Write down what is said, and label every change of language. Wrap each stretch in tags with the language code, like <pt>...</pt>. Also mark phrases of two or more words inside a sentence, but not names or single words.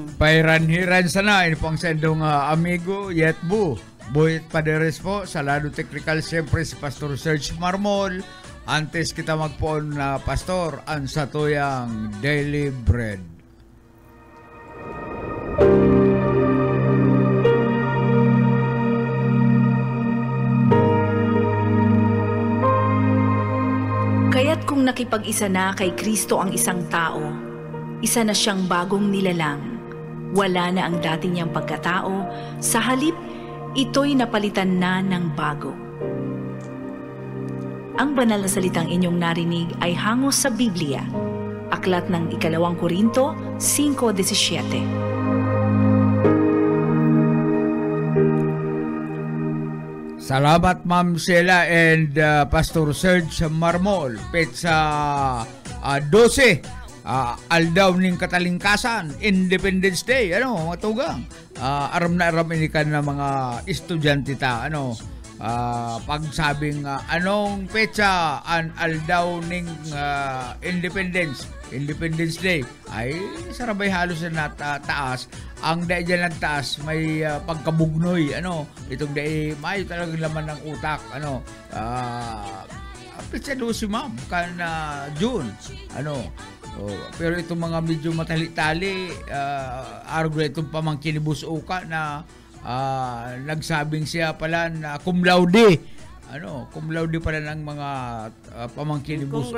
<bik>Pairan-hiran sana, ini pong sendong amigo, Yetbu, Boyet Paderes po, sa lado technical, siyempre si Pastor Serge Marmol, antes kita magpoon na Pastor, ang satuyang Daily Bread.</bik> <tl>Kaya't kung nakipag-isa na kay Kristo ang isang tao, isa na siyang bagong nilalang. Wala na ang dati niyang pagkatao, sa halip, ito'y napalitan na ng bago. Ang banal na salitang inyong narinig ay hangos sa Biblia, aklat ng 2 Korinto 5:17. Salamat Ma'am Sheila and Pastor Serge Marmol.</tl> <bik>Petsa 12 aldaw ning katalingkasan, Independence Day, mga tugang. Aram na aram ini kan na mga estudyante ta, pagsabing anong petsa an aldaw ning Independence Day ay sarabay halos na taas.</bik> <tl>Ang dahil dyan nagtaas may pagkabugnoy, itong dahil may talagang laman ng utak, petsa 12 ma'am kan June, pero itong mga medyo matali-tali, argo itong pamangkin ni Busuka na nagsabing siya pala na</tl> <la>cum laude</la> <tl>pala ng mga pamangkin ni Busuka.</tl>